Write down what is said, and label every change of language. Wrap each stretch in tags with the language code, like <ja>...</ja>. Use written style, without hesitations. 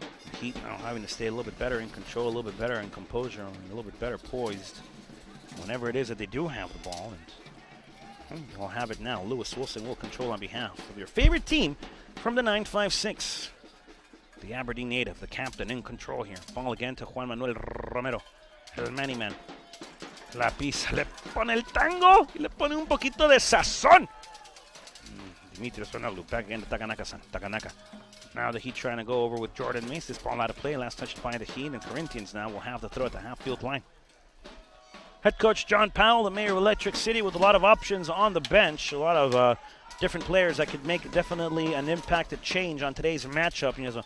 <en>The Heat now having to stay a little bit better in control, a little bit better in composure, and a little bit better poised whenever it is that they do have the ball. And they'll have it now. Lewis Wilson will control on behalf of your favorite team from the 956. The Aberdeen native, the captain, in control here. Ball again to Juan Manuel Romero,</en> <es>el man. La pisa, le pone el tango y le pone un poquito de sazón.</es> <en>Dimitri Sonoglu back again to Takanaka-san. Takanaka. Now the Heat trying to go over with Jordan Mace. This ball out of play. Last touched by the Heat, and Corinthians now will have the throw at the half-field line. Head coach John Powell, the mayor of Electric City, with a lot of options on the bench. A lot of different players that could make definitely an impact, a change on today's matchup.</en>